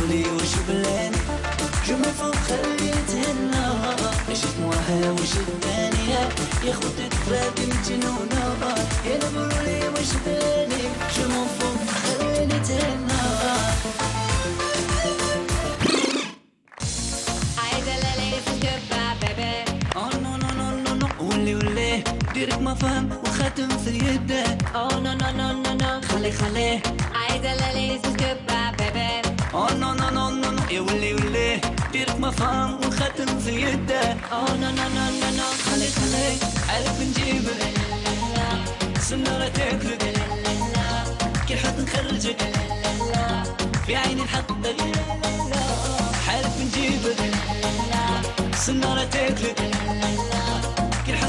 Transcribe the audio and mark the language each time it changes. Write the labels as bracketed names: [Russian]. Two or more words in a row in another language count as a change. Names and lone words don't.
[Arabic] لي واش بلاني جمع فوق خليني نتهنى جيت موراها وشداني يا خوتي طفلة مجنونة يا نقولوا لي واش بلاني جمع فوق خليني نتهنى ولي ديرك ما فهم وخاتم في يدك [English] Oh no no no no no [Arabic] خليه عايزة لاليز [English] goodbye baby Oh no no no no no [Arabic] يا ولي ديرك ما فهم وخاتم في يدك [English] Oh no no no no no [Arabic] خليه عارف نجيبك سنارة تاكلك كي حد نخرجك في عيني نحطك عارف نجيبك سنارة تاكلك كي حد